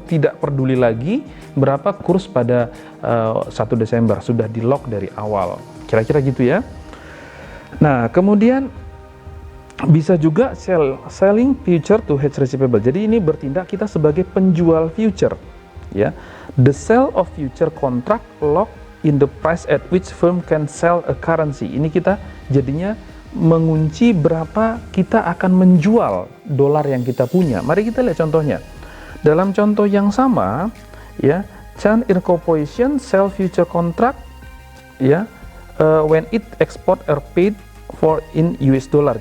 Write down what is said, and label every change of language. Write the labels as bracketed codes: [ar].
[id] Tidak peduli lagi berapa kurs pada 1 Desember, sudah di lock dari awal. Kira-kira gitu ya. Nah, kemudian bisa juga [en] selling future to hedge receivable. [id] Jadi ini bertindak kita sebagai penjual future, ya. [en] The sale of future contract lock in the price at which firm can sell a currency. [id] Ini kita jadinya mengunci berapa kita akan menjual dolar yang kita punya. Mari kita lihat contohnya. Dalam contoh yang sama, [en] ya, Chan Air Corporation sell future contract, ya, when it export are paid for in US dollar.